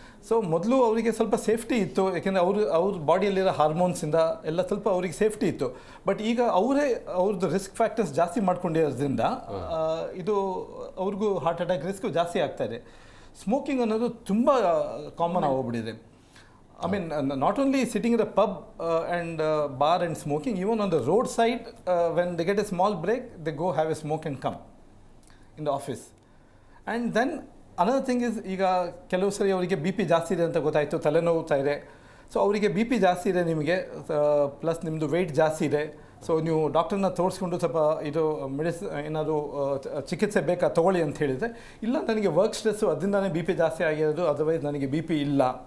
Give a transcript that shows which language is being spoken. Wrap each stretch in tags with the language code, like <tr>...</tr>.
<kn>So ಮೊದಲು ಅವರಿಗೆ ಸ್ವಲ್ಪ ಸೇಫ್ಟಿ ಇತ್ತು, ಯಾಕೆಂದರೆ ಅವ್ರ ಬಾಡಿಯಲ್ಲಿರೋ ಹಾರ್ಮೋನ್ಸಿಂದ ಎಲ್ಲ ಸ್ವಲ್ಪ ಅವ್ರಿಗೆ ಸೇಫ್ಟಿ ಇತ್ತು. ಬಟ್ ಈಗ ಅವ್ರದ್ದು ರಿಸ್ಕ್ ಫ್ಯಾಕ್ಟರ್ಸ್ ಜಾಸ್ತಿ ಮಾಡ್ಕೊಂಡಿರೋದ್ರಿಂದ ಇದು ಅವ್ರಿಗೂ ಹಾರ್ಟ್ ಅಟ್ಯಾಕ್ ರಿಸ್ಕ್ ಜಾಸ್ತಿ ಆಗ್ತಾಯಿದೆ. ಸ್ಮೋಕಿಂಗ್ ಅನ್ನೋದು ತುಂಬ common ಆಗೋಗ್ಬಿಟ್ಟಿದೆ.</kn> <en>I mean, not only sitting in a pub and bar and smoking, even on the roadside, when they get a small break, they go have a smoke and come in the office. And then another thing is,</en> <kn>ಈಗ ಕೆಲವು ಸರಿ ಅವರಿಗೆ B P ಜಾಸ್ತಿ ಇದೆ ಅಂತ ಗೊತ್ತಾಯಿತು, ತಲೆನೋವುತ್ತಾ ಇದೆ. So ಅವರಿಗೆ ಬಿ ಪಿ ಜಾಸ್ತಿ ಇದೆ ನಿಮಗೆ, ಪ್ಲಸ್ ನಿಮ್ಮದು ವೆಯ್ಟ್ ಜಾಸ್ತಿ ಇದೆ. ಸೊ ನೀವು ಡಾಕ್ಟರ್ನ ತೋರಿಸ್ಕೊಂಡು ಸ್ವಲ್ಪ ಇದು ಏನಾದರೂ ಚಿಕಿತ್ಸೆ ಬೇಕಾ ತೊಗೊಳ್ಳಿ ಅಂತ ಹೇಳಿದರೆ, ಇಲ್ಲ ನನಗೆ ವರ್ಕ್ ಸ್ಟ್ರೆಸ್ಸು ಅದರಿಂದನೇ ಬಿ ಪಿ ಜಾಸ್ತಿ ಆಗಿರೋದು, ಅದರ್ವೈಸ್ ನನಗೆ ಬಿ ಪಿ ಇಲ್ಲ.</kn>